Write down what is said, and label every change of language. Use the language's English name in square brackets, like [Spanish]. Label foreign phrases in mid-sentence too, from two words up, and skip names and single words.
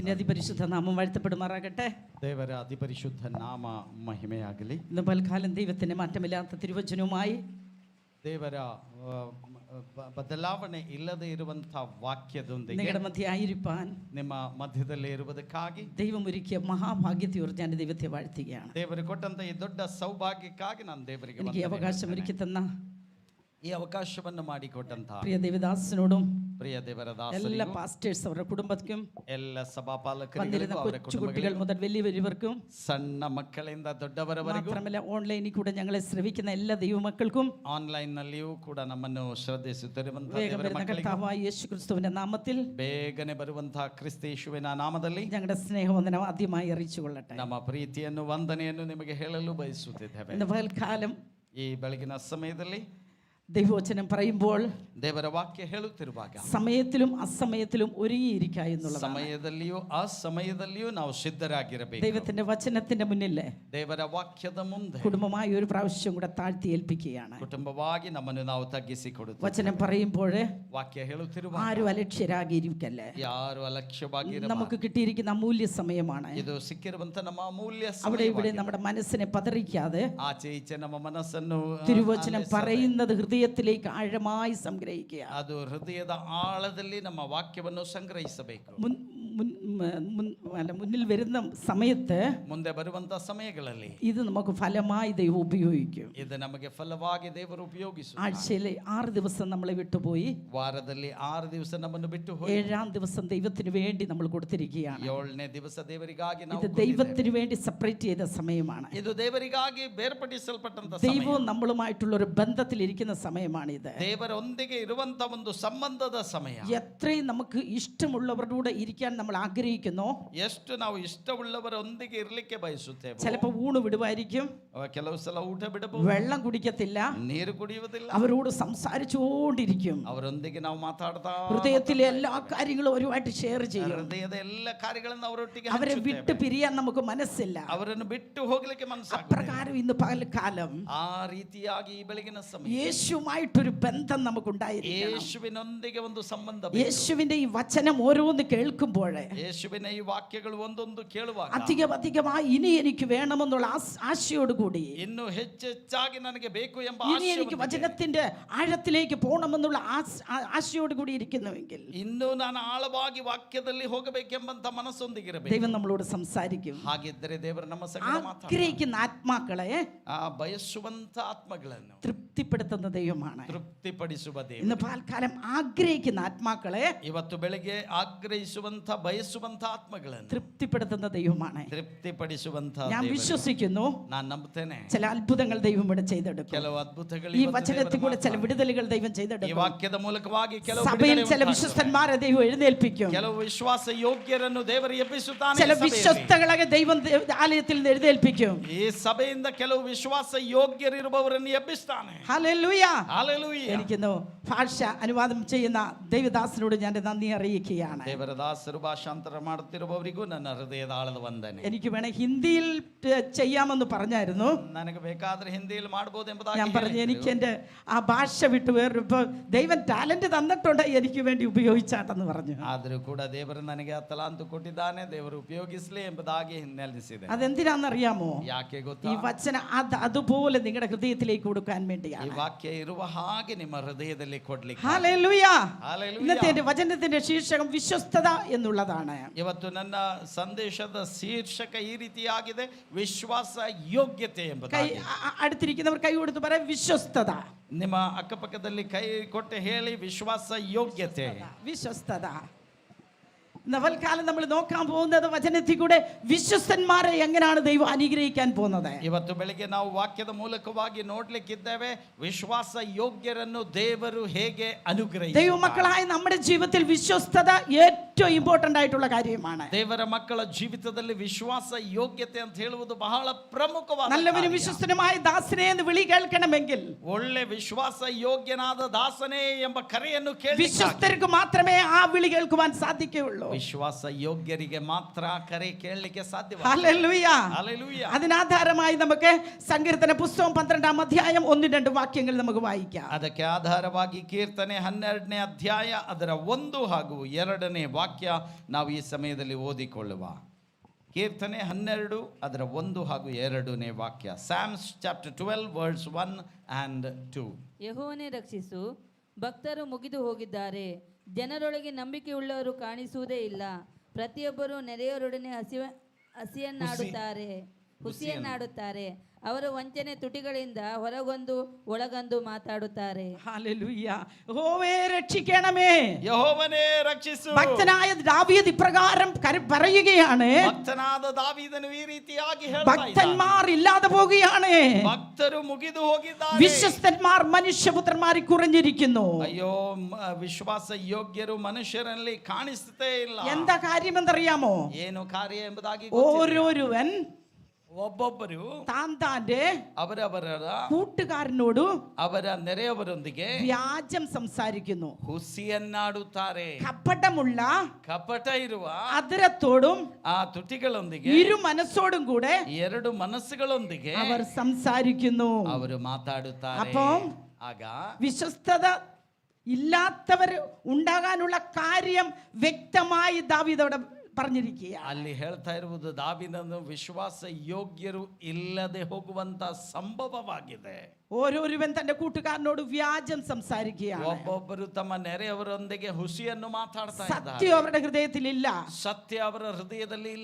[Malayalam] ദൈവത്തിന്റെ അതിപരിശുദ്ധ നാമം വാഴ്ത്തപ്പെടുമാറാകട്ടെ. [Kannada] ದೇವರ ಅತಿಪರಿಶುದ್ಧ ನಾಮ ಮಹಿಮೆಯಾಗಲಿ. [Malayalam] ഇന്ന് പൽക്കാലം ദൈവത്തിന്റെ മാറ്റമില്ലാത്ത തിരുവചനവുമായി [Kannada] ದೇವರ ಬದಲಾವಣೆ ಇಲ್ಲದೆ ಇರುವಂತಹ ವಾಕ್ಯದೊಂದಿಗೆ [Malayalam] നിങ്ങളുടെ മധ്യ ആയിരിക്കാൻ [Kannada] ನಿಮ್ಮ ಮಧ್ಯದಲ್ಲಿ ಇರುವುದಕ್ಕಾಗಿ [Malayalam] ദൈവം ഒരുക്കിയ മഹാഭാഗ്യത്തെ ഓർത്ത് ഞാൻ ദൈവത്തെ വാഴ്ത്തുകയാണ്. [Kannada] ದೇವರು ಕೊಟ್ಟಂತ ಈ ದೊಡ್ಡ ಸೌಭಾಗ್ಯಕ್ಕಾಗಿ ನಾನು ದೇವರಿಗೆ [Malayalam] എനിക്ക് ഈ അവകാശം ഒരുക്കി തന്ന [Kannada] ಈ ಅವಕಾಶವನ್ನು ಮಾಡಿಕೊಟ್ಟಂತಹ [Malayalam] പ്രിയ ദേവദാസനോടും [Kannada] ಪ್ರಿಯ ದೇವರ [Malayalam] എല്ലാ പാസ്റ്റേഴ്സ് അവരുടെ കുടുംബത്തിനും [Kannada] ಎಲ್ಲ ಸಭಾಪಾಲಕರಿಗೂ ಅವರ [Malayalam] കുട്ടികൾ മുതൽ വലിയവർക്കും [Kannada] ಸಣ್ಣ ಮಕ್ಕಳಿಂದ ದೊಡ್ಡವರವರೆಗೂ [Malayalam] മാത്രമല്ല ഓൺലൈനിൽ കൂടെ ഞങ്ങളെ ശ്രവിക്കുന്ന എല്ലാ ദൈവമക്കൾക്കും [Kannada] ಆನ್ಲೈನ್ ನಲ್ಲಿಯೂ ಕೂಡ ನಮ್ಮನ್ನು ಶ್ರದ್ಧಿಸುತ್ತಿರುವಂತಹ [Malayalam] വേഗം വരുന്ന കർത്താവായ യേശുക്രിസ്തുവിന്റെ നാമത്തിൽ [Kannada] ಬೇಗನೆ ಬರುವಂತಹ ಕ್ರಿಸ್ತೇಶುವಿನ ನಾಮದಲ್ಲಿ [Malayalam] ഞങ്ങളുടെ സ്നേഹവന്ദനം ആദ്യമായി അറിയിച്ചു കൊള്ളട്ടെ. [Kannada] ನಮ್ಮ ಪ್ರೀತಿಯನ್ನು ವಂದನೆಯನ್ನು ನಿಮಗೆ ಹೇಳಲು ಬಯಸುತ್ತಿದ್ದೇವೆ. [Malayalam] ഇന്ന് പകൽക്കാലം [Kannada] ಈ ಬೆಳಗಿನ ಸಮಯದಲ್ಲಿ [Malayalam] ദൈവവചനം പറയുമ്പോൾ [Kannada] ದೇವರ ವಾಕ್ಯ ಹೇಳುತ್ತಿರುವಾಗ [Malayalam] സമയത്തിലും അസമയത്തിലും ഒരുങ്ങിയിരിക്കുക എന്നുള്ളത്. [Kannada] ಸಮಯದಲ್ಲಿಯೂ ಅಸಮಯದಲ್ಲಿಯೂ ನಾವು ಸಿದ್ಧರಾಗಿರಬೇಕು. [Malayalam] ദൈവത്തിന്റെ വചനത്തിന്റെ മുന്നിൽ [Kannada] ದೇವರ ವಾಕ್ಯದ ಮುಂದೆ [Malayalam] കുടുംബമായി ഒരു പ്രാവശ്യം കൂടെ താഴ്ത്തി ഏൽപ്പിക്കുകയാണ്. [Kannada] ಕುಟುಂಬವಾಗಿ ನಮ್ಮನ್ನು ನಾವು ತಗ್ಗಿಸಿಕೊಡುತ್ತೇವೆ. [Malayalam] വചനം പറയുമ്പോൾ [Kannada] ವಾಕ್ಯ ಹೇಳುತ್ತಿರುವಾಗ [Malayalam] ആരും അലക്ഷ്യരാകിയിരിക്കല്ലേ. [Kannada] ಯಾರು ಅಲಕ್ಷ್ಯವಾಗಿ [Malayalam] നമുക്ക് കിട്ടിയിരിക്കുന്ന അമൂല്യ സമയമാണ് [Kannada] ಇದು ಸಿಕ್ಕಿರುವಂತ ನಮ್ಮ ಅಮೂಲ್ಯ [Malayalam] അവിടെ ഇവിടെ നമ്മുടെ മനസ്സിനെ പതറിക്കാതെ [Kannada] ಆಚೆ ಈಚೆ ನಮ್ಮ ಮನಸ್ಸನ್ನು [Malayalam] തിരുവചനം പറയുന്നത് ഹൃദയത്തിലേക്ക് ആഴമായി സംഗ്രഹിക്കുക. [Kannada] ಅದು ಹೃದಯದ ಆಳದಲ್ಲಿ ನಮ್ಮ ವಾಕ್ಯವನ್ನು ಸಂಗ್ರಹಿಸಬೇಕು. [Malayalam] മുന്നിൽ വരുന്ന സമയത്ത് [Kannada] ಮುಂದೆ ಬರುವಂತ ಸಮಯಗಳಲ್ಲಿ [Malayalam] ഇത് നമുക്ക് ഫലമായി ദൈവം ഉപയോഗിക്കും. [Kannada] ಇದು ನಮಗೆ ಫಲವಾಗಿ ದೇವರು ಉಪಯೋಗಿಸುತ್ತಾರೆ. [Malayalam] ആഴ്ചയിലെ 6 ദിവസം നമ്മളെ വിട്ടുപോയി, [Kannada] ವಾರದಲ್ಲಿ 6 ದಿವಸ ನಮ್ಮನ್ನು ಬಿಟ್ಟು ಹೋಗಿ [Malayalam] 7ാം ദിവസം ദൈവത്തിന് വേണ്ടി നമ്മൾ കൊടുത്തിരിക്കുകയാണ്. [Kannada] 7ನೇ ದಿವಸ ದೇವರಿಗಾಗಿ ನಾವು [Malayalam] ഇത് ദൈവത്തിന് വേണ്ടി സെപ്പറേറ്റ് ചെയ്ത സമയമാണ്. [Kannada] ಇದು ದೇವರಿಗಾಗಿ ಬೇರ್ಪಡಿಸಲ್ಪಟ್ಟಂತ [Malayalam] ദൈവവും നമ്മളുമായിട്ടുള്ള ഒരു ബന്ധത്തിലിരിക്കുന്ന സമയമാണിത്. [Kannada] ದೇವರೊಂದಿಗೆ ಇರುವಂತ ಒಂದು ಸಂಬಂಧದ ಸಮಯ. [Malayalam] എത്രയും നമുക്ക് ഇഷ്ടമുള്ളവരോട് ഇരിക്കാൻ നമ്മൾ ആഗ്രഹിക്കുന്നു, [Kannada] ಎಷ್ಟು ನಾವು ಇಷ್ಟವುಳ್ಳವರೊಂದಿಗೆ ಇರಲಿಕ್ಕೆ ಬಯಸುತ್ತೇವೆ. [Malayalam] ചിലപ്പോൾ ഊണ് വിടുവായിരിക്കും, [Kannada] ಕೆಲವು ಸಲ ಊಟ ಬಿಡಬಹುದು, [Malayalam] വെള്ളം കുടിക്കത്തില്ല, [Kannada] ನೀರು ಕುಡಿಯುವುದಿಲ್ಲ, [Malayalam] അവരോട് സംസാരിച്ചുകൊണ്ടിരിക്കും, [Kannada] ಅವರೊಂದಿಗೆ ನಾವು ಮಾತಾಡ್ತಾ [Malayalam] ഹൃദയത്തിലെ എല്ലാ കാര്യങ്ങളും അവരുമായിട്ട് ഷെയർ ചെയ്യും. [Kannada] ಹೃದಯದ ಎಲ್ಲ ಕಾರ್ಯಗಳನ್ನು ಅವರೊಟ್ಟಿಗೆ [Malayalam] അവരെ വിട്ട് പിരിയാൻ നമുക്ക് മനസ്സില്ല. [Kannada] ಅವರನ್ನು ಬಿಟ್ಟು ಹೋಗಲಿಕ್ಕೆ ಮನಸ್ಸಾಗುತ್ತದೆ. [Malayalam] അപ്രകാരം ഇന്ന് പകൽക്കാലം [Kannada] ಆ ರೀತಿಯಾಗಿ ಈ ಬೆಳಗಿನ ಸಮಯ [Malayalam] യേശുമായിട്ടൊരു ബന്ധം നമുക്കുണ്ടായിരിക്കണം. [Kannada] ಯೇಸುವಿನೊಂದಿಗೆ ಒಂದು ಸಂಬಂಧ, [Malayalam] യേശുവിന്റെ ഈ വചനം ഓരോന്ന് കേൾക്കുമ്പോൾ, [Kannada] ಯೇಸುವಿನ ಈ ವಾಕ್ಯಗಳು ಒಂದೊಂದು ಕೇಳುವಾಗ [Malayalam] അധികമായി ഇനി എനിക്ക് വേണമെന്നുള്ള ആശയോടുകൂടി, [Kannada] ಇನ್ನು ಹೆಚ್ಚೆಚ್ಚಾಗಿ ನನಗೆ ಬೇಕು ಎಂಬ [Malayalam] ഇനി എനിക്ക് വചനത്തിന്റെ ആഴത്തിലേക്ക് പോകണമെന്നുള്ള ആശയോടുകൂടി ഇരിക്കുന്നുവെങ്കിൽ [Kannada] ಇನ್ನು ನಾನು ಆಳವಾಗಿ ವಾಕ್ಯದಲ್ಲಿ ಹೋಗಬೇಕೆಂಬಂತ ಮನಸ್ಸೊಂದಿಗಿರಬೇಕು. [Malayalam] ദൈവം നമ്മളോട് സംസാരിക്കും. [Kannada] ಹಾಗಿದ್ದರೆ ದೇವರು ನಮ್ಮ ಸಂಗಡ ಮಾತಾಡುತ್ತಾನೆ. [Malayalam] ആഗ്രഹിക്കുന്ന ആത്മാക്കളെ [Kannada] ಬಯಸುವಂತ ಆತ್ಮಗಳನ್ನು [Malayalam] തൃപ്തിപ്പെടുത്തുന്ന ദൈവമാണ്. [Kannada] ತೃಪ್ತಿಪಡಿಸುವ ದೇವರು. [Malayalam] ഇന്ന് പാൽക്കാലം ആഗ്രഹിക്കുന്ന ആത്മാക്കളെ [Kannada] ಇವತ್ತು ಬೆಳಿಗ್ಗೆ ಆಗ್ರಹಿಸುವಂತ ಬಯಸುವಂತ ಆತ್ಮಗಳನ್ನು [Malayalam] തൃപ്തിപ്പെടുത്തുന്ന ദൈവമാണ്. [Kannada] ತೃಪ್ತಿಪಡಿಸುವಂತ [Malayalam] ഞാൻ വിശ്വസിക്കുന്നു, [Kannada] ನಾನು ನಂಬುತ್ತೇನೆ, [Malayalam] ചില അത്ഭുതങ്ങൾ ദൈവം ഇവിടെ ചെയ്തെടുക്കും. [Kannada] ಕೆಲವು ಅದ್ಭುತಗಳು [Malayalam] ഈ വചനത്തിൽ കൂടെ ചില വിടുതലുകൾ ദൈവം [Kannada] ಈ [Malayalam] ചെയ്തെടുക്കും. [Kannada] ವಾಕ್ಯದ ಮೂಲಕವಾಗಿ ಕೆಲವು [Malayalam] സഭയിൽ ചില വിശ്വസ്തന്മാരെ ദൈവം എഴുന്നേൽപ്പിക്കും. [Kannada] ಕೆಲವು ವಿಶ್ವಾಸ ಯೋಗ್ಯರನ್ನು ದೇವರು ಎಬ್ಬಿಸುತ್ತಾನೆ. [Malayalam] ചില വിശ്വസ്തകളെ ദൈവം ആലയത്തിൽ നിന്ന് എഴുന്നേൽപ്പിക്കും. [Kannada] ಈ ಸಭೆಯಿಂದ ಕೆಲವು ವಿಶ್ವಾಸ ಯೋಗ್ಯರಿರುವವರನ್ನು ಎಬ್ಬಿಸ್ತಾನೆ. [Malayalam] ഹല്ലേലൂയ. [Kannada] ಹಲ್ಲೆಲೂಯಾ. [Malayalam] എനിക്കിന്ന് ഭാഷ അനുവാദം ചെയ്യുന്ന ദൈവദാസനോട് ഞാൻ നന്ദി അറിയിക്കുകയാണ്. [Kannada] ದೇವರ ದಾಸರು ಭಾಷಾಂತರ ಮಾಡುತ್ತಿರುವವರಿಗೂ ನನ್ನ ಹೃದಯದ ಆಳದ ವಂದನೆ. [Malayalam] എനിക്ക് വേണേ ഹിന്ദിയിൽ ചെയ്യാമെന്ന് പറഞ്ഞായിരുന്നു. [Kannada] ನನಗೆ ಬೇಕಾದ್ರೆ ಹಿಂದಿಯಲ್ಲಿ ಮಾಡಬಹುದು ಎಂಬುದಾಗಿ [Malayalam] ഞാൻ പറഞ്ഞു, എനിക്ക് എൻ്റെ ആ ഭാഷ വിട്ട് വേറെ ഇപ്പോൾ ദൈവം ടാലന്റ് തന്നിട്ടുണ്ട്, എനിക്ക് വേണ്ടി ഉപയോഗിച്ചാട്ടെന്ന് പറഞ്ഞു. [Kannada] ಆದರೂ ಕೂಡ ದೇವರು ನನಗೆ ಆ ತಲಾಂತು ಕೊಟ್ಟಿದ್ದಾನೆ, ದೇವರು ಉಪಯೋಗಿಸಲಿ ಎಂಬುದಾಗಿ ನೆಲೆಸಿದೆ. [Malayalam] അതെന്തിനാണെന്നറിയാമോ? [Kannada] ಯಾಕೆ ಗೊತ್ತಾ? [Malayalam] ഈ വചനം അതുപോലെ നിങ്ങളുടെ ഹൃദയത്തിലേക്ക് കൊടുക്കാൻ [Kannada] ಈ [Malayalam] വേണ്ടിയാണ്. [Kannada] ವಾಕ್ಯ ಇರುವ ಹಾಗೆ ನಿಮ್ಮ ಹೃದಯದಲ್ಲಿ ಕೊಡ್ಲಿಕ್ಕೆ. [Malayalam] ഹല്ലേലൂയ. [Kannada] ಹಲ್ಲೆಲೂಯಾ. [Malayalam] ഇന്നത്തെ എൻ്റെ വചനത്തിന്റെ ശീർഷകം വിശ്വസ്തത എന്നുള്ളതാണ്. [Kannada] ಇವತ್ತು ನನ್ನ ಸಂದೇಶದ ಶೀರ್ಷಕ ಈ ರೀತಿಯಾಗಿದೆ, ವಿಶ್ವಾಸ ಯೋಗ್ಯತೆ ಎಂಬುದಾಗಿ. [Malayalam] അടുത്തിരിക്കുന്നവർ കൈ കൊടുത്ത് പറയാം, വിശ്വസ്തത. [Kannada] ನಿಮ್ಮ ಅಕ್ಕಪಕ್ಕದಲ್ಲಿ ಕೈ ಕೊಟ್ಟು ಹೇಳಿ, ವಿಶ್ವಾಸ ಯೋಗ್ಯತೆ. [Malayalam] വിശ്വസ്തത. നവൽക്കാലം നമ്മൾ നോക്കാൻ പോകുന്നത് വചനത്തിൽ കൂടെ വിശ്വസ്തന്മാരെ എങ്ങനെയാണ് ദൈവം അനുഗ്രഹിക്കാൻ പോകുന്നത്. [Kannada] ಇವತ್ತು ಬೆಳಿಗ್ಗೆ ನಾವು ವಾಕ್ಯದ ಮೂಲಕವಾಗಿ ನೋಡ್ಲಿಕ್ಕಿದ್ದೇವೆ, ವಿಶ್ವಾಸ ಯೋಗ್ಯರನ್ನು ದೇವರು ಹೇಗೆ ಅನುಗ್ರಹಿಸುತ್ತಾರೆ. [Malayalam] ദൈവമക്കളായ നമ്മുടെ ജീവിതത്തിൽ വിശ്വസ്തത ഏറ്റവും ಇಂಪಾರ್ಟೆಂಟ್ ആയിട്ടുള്ള കാര്യമാണ്. [Kannada] ದೇವರ ಮಕ್ಕಳ ಜೀವಿತದಲ್ಲಿ ವಿಶ್ವಾಸ ಯೋಗ್ಯತೆ ಅಂತ ಹೇಳುವುದು ಬಹಳ ಪ್ರಮುಖವಾದ. [Malayalam] നല്ലവനും വിശ്വസ്തനുമായ ദാസനെ എന്ന് വിളി കേൾക്കണമെങ്കിൽ, [Kannada] ಒಳ್ಳೆ ವಿಶ್ವಾಸ ಯೋಗ್ಯನಾದ ದಾಸನೇ ಎಂಬ ಕರೆಯನ್ನು ಕೇಳಿ [Malayalam] വിശ്വസ്തർക്ക് മാത്രമേ ആ വിളി കേൾക്കുവാൻ സാധിക്കുകയുള്ളൂ. [Kannada] ವಿಶ್ವಾಸ ಯೋಗ್ಯರಿಗೆ ಮಾತ್ರ ಕರೆ ಕೇಳಲಿಕ್ಕೆ ಸಾಧ್ಯ. [Malayalam] ഹല്ലേലൂയ. ഹല്ലേലൂയ. അതിനാധാരമായി നമുക്ക് സങ്കീർത്തന പുസ്തകം 12ാം അധ്യായം 1-2 വാക്യങ്ങൾ നമുക്ക് വായിക്കാം. [Kannada] ಅದಕ್ಕೆ ಆಧಾರವಾಗಿ ಕೀರ್ತನೆ 12ನೇ ಅಧ್ಯಾಯ ಅದರ 1 ಹಾಗೂ 2ನೇ ವಾಕ್ಯ ವಾಕ್ಯ ನಾವು ಈ ಸಮಯದಲ್ಲಿ ಓದಿಕೊಳ್ಳುವ. ಕೀರ್ತನೆ 12 ಅದರ 1 ಹಾಗೂ 2ನೇ ವಾಕ್ಯ. [English] Psalms chapter 12 verse 1 and 2. [Kannada] ಯೆಹೋವನೇ ರಕ್ಷಿಸು, ಭಕ್ತರು ಮುಗಿದು ಹೋಗಿದ್ದಾರೆ, ಜನರೊಳಗೆ ನಂಬಿಕೆಯುಳ್ಳವರು ಕಾಣಿಸುವುದೇ ಇಲ್ಲ. ಪ್ರತಿಯೊಬ್ಬರು ನೆರೆಯವರೊಡನೆ ಹುಸಿಯನ್ನಾಡುತ್ತಾರೆ. ಅವರ ವಂಚನೆ ತುಟಿಗಳಿಂದ ಹೊರಗೊಂದು ಒಳಗೊಂದು ಮಾತಾಡುತ್ತಾರೆ. [Malayalam] ഹല്ലേലൂയ. യഹോവേ രക്ഷിക്കണമേ. [Kannada] ಯೆಹೋವನೇ ರಕ್ಷಿಸು. [Malayalam] ഭക്തനായ ദാവീദ് ഇപ്രകാരം പറയുകയാണ്. [Kannada] ഭക്തനാದ ದಾವೀದನು ಈ ರೀತಿಯಾಗಿ ಹೇಳ್ತಾ ಇದ್ದಾನೆ. [Malayalam] ഭക്തന്മാർ ഇല്ലാതെ പോവുകയാണ്. [Kannada] ഭക്തರು ಮುಗಿದು ಹೋಗಿದ್ದಾರೆ. [Malayalam] വിശ്വസ്തന്മാർ മനുഷ്യപുത്രന്മാരിൽ കുറഞ്ഞിരിക്കുന്നു. അയ്യോ, [Kannada] ವಿಶ್ವಾಸ ಯೋಗ್ಯರು ಮನುಷ್ಯರಲ್ಲಿ ಕಾಣಿಸುತ್ತೇ ಇಲ್ಲ. [Malayalam] എന്താ കാര്യമെന്നറിയാമോ? [Kannada] ಏನು ಕಾರ್ಯ ಎಂಬುದಾಗಿ [Malayalam] ഓരോരുവൻ [Kannada] ಒಬ್ಬೊಬ್ಬರು [Malayalam] താന്താന്റെ [Kannada] ಅವರವರ [Malayalam] കൂട്ടുകാരനോട് [Kannada] ಅವರ ನೆರೆಯವರೊಂದಿಗೆ [Malayalam] വ്യാജം സംസാരിക്കുന്നു, [Kannada] ಹುಸಿಯನ್ನಾಡುತ್ತಾರೆ. [Malayalam] കപടമുള്ള [Kannada] ಕಪಟ ಇರುವ [Malayalam] അതിരത്തോടും [Kannada] ಆ ತುಟಿಗಳೊಂದಿಗೆ [Malayalam] ഇരു മനസ്സോടും കൂടെ [Kannada] ಎರಡು ಮನಸ್ಸುಗಳೊಂದಿಗೆ [Malayalam] അവർ സംസാരിക്കുന്നു. [Kannada] ಅವರು ಮಾತಾಡುತ್ತಾರೆ. [Malayalam] അപ്പം [Kannada] ಆಗ [Malayalam] വിശ്വസ്തത ഇല്ലാത്തവർ ഉണ്ടാകാനുള്ള കാര്യം വ്യക്തമായി ദാവീദ് അവിടെ പറഞ്ഞിരിക്കുക. [Kannada] ಅಲ್ಲಿ ಹೇಳ್ತಾ ಇರುವುದು ದಾವೀದನು ವಿಶ್ವಾಸ ಯೋಗ್ಯರು ಇಲ್ಲದೆ ಹೋಗುವಂತ ಸಂಭವವಾಗಿದೆ. [Malayalam] ഓരോരുവൻ തന്റെ കൂട്ടുകാരനോട് വ്യാജം സംസാരിക്കുകയാണ്. [Kannada] ಒಬ್ಬೊಬ್ಬರು ತಮ್ಮ ನೆರೆಯವರೊಂದಿಗೆ ಹುಸಿಯನ್ನು ಮಾತಾಡ್ತಾ ಇದ್ದಾರೆ. [Malayalam] സത്യം അവരുടെ ഹൃദയത്തിലില്ല. [Kannada] ಸತ್ಯ ಅವರ ಹೃದಯದಲ್ಲಿ ಇಲ್ಲ.